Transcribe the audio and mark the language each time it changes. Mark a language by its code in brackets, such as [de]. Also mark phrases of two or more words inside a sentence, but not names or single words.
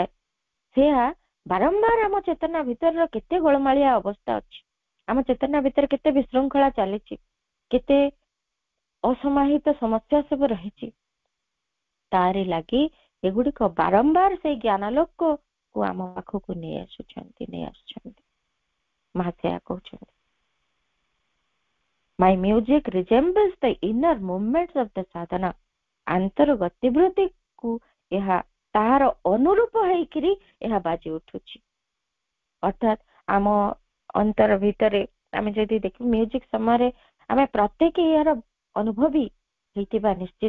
[or] ସେୟା ବାରମ୍ବାର ଆମ ଚେତନା ଭିତରର କେତେ ଗୋଳମାଳିଆ ଅବସ୍ଥା ଅଛି, ଆମ ଚେତନା ଭିତରେ କେତେ ବିଶୃଙ୍ଖଳା ଚାଲିଛି, କେତେ ଅସମାହିତ ସମସ୍ୟା ସବୁ ରହିଛି, ତାରି ଲାଗି ଏଗୁଡିକ ବାରମ୍ବାର ସେଇ ଜ୍ଞାନାଲୋକକୁ ଆମ ପାଖକୁ ନେଇ ଆସୁଛନ୍ତି। ମା ସେୟା କହୁଛନ୍ତି, [en] My music resembles the inner movements of the sadhana. [or] ଆନ୍ତର ଗତିବୃତ୍ତିକୁ ଏହା ତାହାର ଅନୁରୂପ ହେଇକିରି ଏହା ବାଜି ଉଠୁଛି। ଅର୍ଥାତ୍ ଆମ ଅନ୍ତର ଭିତରେ ଆମେ ଯଦି ଦେଖିବୁ ମ୍ୟୁଜିକ ସମୟରେ ଆମେ ପ୍ରତ୍ୟେକ ଏହାର ଅନୁଭବୀ ହେଇଥିବା ନିଶ୍ଚିତ।